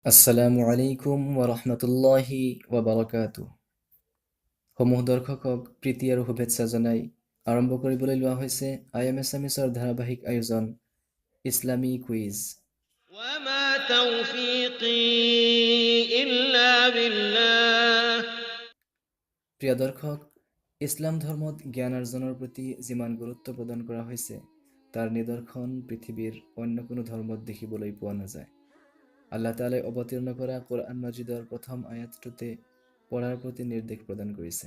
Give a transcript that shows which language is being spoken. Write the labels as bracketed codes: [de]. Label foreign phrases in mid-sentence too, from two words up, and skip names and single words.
[ar] السلام عليكم ورحمة الله وبركاته. [as] সমূহ দৰ্শকক প্ৰীতি আৰু শুভেচ্ছা জনাই আৰম্ভ কৰিবলৈ লোৱা হৈছে IM আছামিছৰ ধাৰাবাহিক আয়োজন ইছলামী কুইজ। [ar] وما توفيقي إلا بالله [as] প্ৰিয় দৰ্শক, ইছলাম ধৰ্মত জ্ঞান অৰ্জনৰ প্ৰতি যিমান গুৰুত্ব প্ৰদান কৰা হৈছে তাৰ নিদৰ্শন পৃথিৱীৰ অন্য কোনো ধৰ্মত দেখিবলৈ পোৱা নাযায়। [ar] الله تعالى [as] অৱতীৰ্ণ কৰা [ar] القرآن المجيد [as] প্ৰথম আয়াতটোতে পঢ়াৰ প্ৰতি নিৰ্দেশ প্ৰদান কৰিছে।